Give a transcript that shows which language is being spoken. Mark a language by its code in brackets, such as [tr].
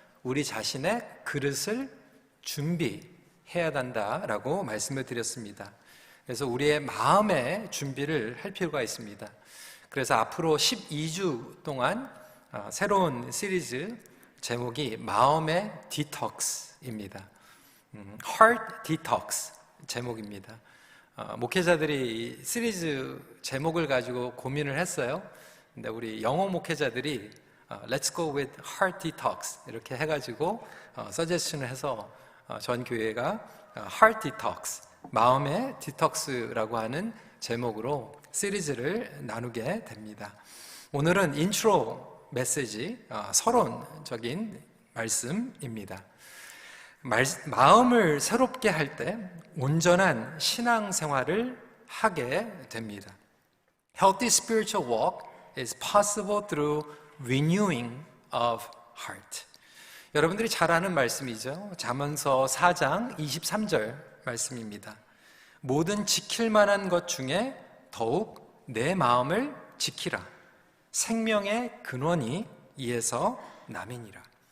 [ko] 우리 자신의 그릇을 준비해야 한다라고 말씀을 드렸습니다. 그래서 우리의 마음의 준비를 할 필요가 있습니다. 그래서 앞으로 12주 동안 새로운 시리즈 제목이 마음의 디톡스입니다. Heart Detox 제목입니다. 목회자들이 시리즈 제목을 가지고 고민을 했어요. 근데 우리 영어 목회자들이 [en] Let's go with Heart Detox [ko] 이렇게 해가지고 서제션을 해서 전 교회가 Heart Detox, 마음의 디톡스라고 하는 제목으로 시리즈를 나누게 됩니다. 오늘은 인트로 메시지, 서론적인 말씀입니다. 마음을 새롭게 할 때 온전한 신앙생활을 하게 됩니다. [en] Healthy spiritual walk is possible through renewing of heart. [ko] 여러분들이 잘 아는 말씀이죠. 잠언서 4장 23절 말씀입니다. 모든 지킬 만한 것 중에 더욱 내 마음을 지키라. 생명의 근원이 이에서 남이니라.